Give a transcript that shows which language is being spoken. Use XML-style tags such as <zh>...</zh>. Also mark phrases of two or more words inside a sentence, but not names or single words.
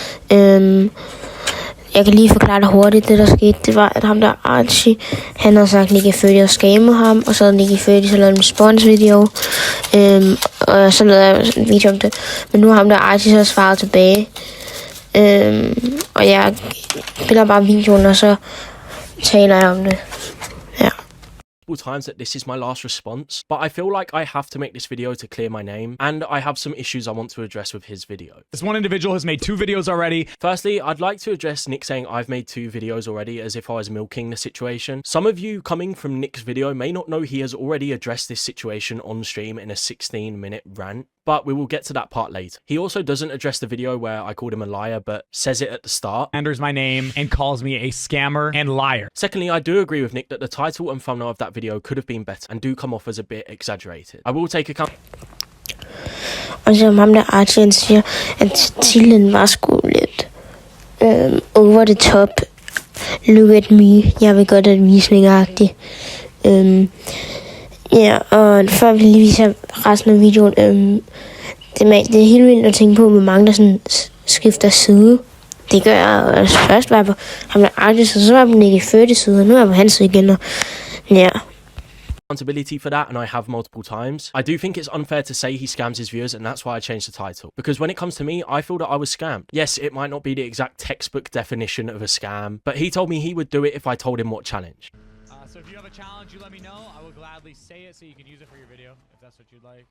<da>Jeg kan lige forklare det hurtigt. Det der skete, det var, at ham der Archie, han havde sagt, at Nick 30 og scamme ham, og så havde Nick 30 så lavet en</da> <en>response video,</en> <da>og så lavede jeg en video om det. Men nu har ham der Archie så svaret tilbage, og jeg spiller bare videoen, og så taler jeg om det. Ja.</da> <en>Times that this is my last response, but I feel like I have to make this video to clear my name, and I have some issues I want to address with his video. This one individual has made 2 videos already. Firstly, I'd like to address Nick saying I've made 2 videos already as if I was milking the situation. Some of you coming from Nick's video may not know he has already addressed this situation on stream in a 16-minute rant, but we will get to that part later. He also doesn't address the video where I called him a liar, but says it at the start. Enters my name and calls me a scammer and liar. Secondly, I do agree with Nick that the title and thumbnail of that video could have been better and do come off as a bit exaggerated. I will take account.</en> <da>Og så ham der Archie siger, at titlen var sgu lidt</da> <en>over the top. Look at me.</en> <da>Jeg vil godt at visning-agtigt. Ja, og før vi lige viser resten af videoen, det er helt vildt at tænke på, hvor mange der sådan skifter side. Det gør jeg først var på ham der Artis, og så var på Nick 30 side, og nu er jeg på hans side igen. Og ja.</da> <en>Accountability for that, and I have multiple times. I do think it's unfair to say he scams his viewers, and that's why I changed the title. Because when it comes to me, I feel that I was scammed. Yes, it might not be the exact textbook definition of a scam, but he told me he would do it if I told him what challenge. So if you have a challenge, you let me know. I will gladly say it so you can use it for your video, if that's what you'd like.</en>